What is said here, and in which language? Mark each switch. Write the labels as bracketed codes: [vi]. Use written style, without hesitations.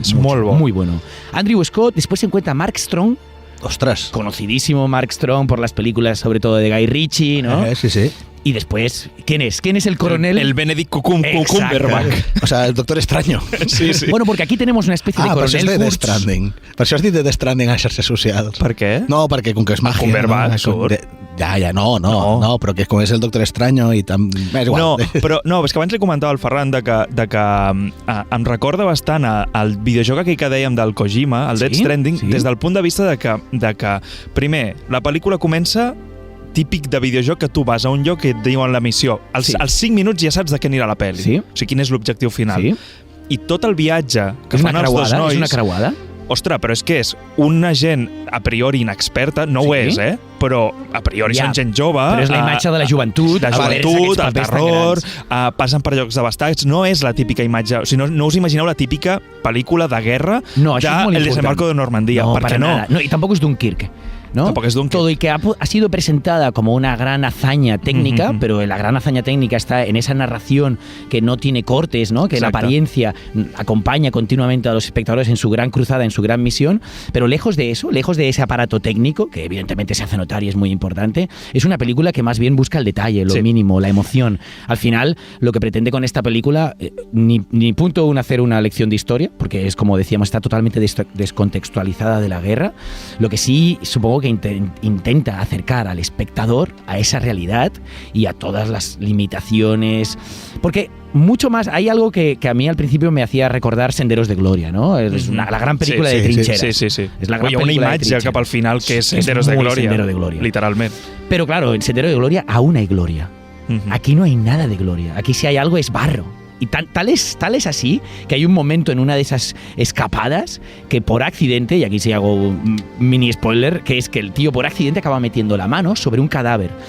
[es] Es muy bueno. Andrew Scott, después se encuentra Mark Strong. Ostras. Conocidísimo Mark Strong por las películas, sobre todo de Guy Ritchie, ¿no? Sí. Y después, ¿quién es? ¿Quién es el coronel? El Benedict Cumberbatch. O sea, el Doctor Extraño. Sí. Bueno, porque aquí tenemos una especie de coronel. [ca] Per això és de Death Stranding. Per això has dit de Death Stranding a xarxes socials. Per què? No, perquè com que és màgia... Cumberbatch, no, però que com és el Doctor Extraño i és igual. No, és que abans li comentava al Ferran de que em recorda bastant al videojoc aquell que dèiem del Kojima, el Death Stranding, des del punt de vista de que primer, la pel·lícula comença típic de videojoc que tu vas a un lloc i et diuen la missió. Als 5 minuts ja saps de què anirà la pel·li. Sí. O sigui, quin és l'objectiu final. Sí. I tot el viatge que fan els dos nois... És una creuada? Ostres, però és que és una gent a priori inexperta, no ho és, però a priori són gent jove... Però és la imatge de la joventut, el terror, passen per llocs devastats, no és la típica imatge... O sigui, no us imagineu la típica pel·lícula de guerra de El desembarco de Normandia, no, perquè no. [es] No, y tampoco es Dunkirk. ¿no? Tampoco es Dunkirk. Todo y que ha sido presentada como una gran hazaña técnica, pero la gran hazaña técnica está en esa narración que no tiene cortes, ¿no? Que Exacto. la apariencia acompaña continuamente a los espectadores en su gran cruzada, en su gran misión, pero lejos de eso, lejos de ese aparato técnico, que evidentemente se hace notar y es muy importante, es una película que más bien busca el detalle, lo mínimo, la emoción. Al final, lo que pretende con esta película, ni punto uno hacer una lección de historia, porque es como decíamos, está totalmente descontextualizada de la guerra. Lo que sí, supongo que intenta acercar al espectador a esa realidad y a todas las limitaciones, porque mucho más, hay algo que a mí al principio me hacía recordar Senderos de Gloria, ¿no? Es la gran película de trincheras. Sí. Es la gran [ca] Hi ha una imatge cap al final que és Senderos de Gloria. [es] Sendero de Gloria. [ca] Literalment. [es] Pero claro, en Sendero de Gloria aún hay gloria. Aquí no hay nada de gloria. Aquí si hay algo es barro. Y tal es así que hay un momento en una de esas escapadas que por accidente, y aquí sí hago un mini spoiler, que es que el tío por accidente acaba metiendo la mano sobre un cadáver.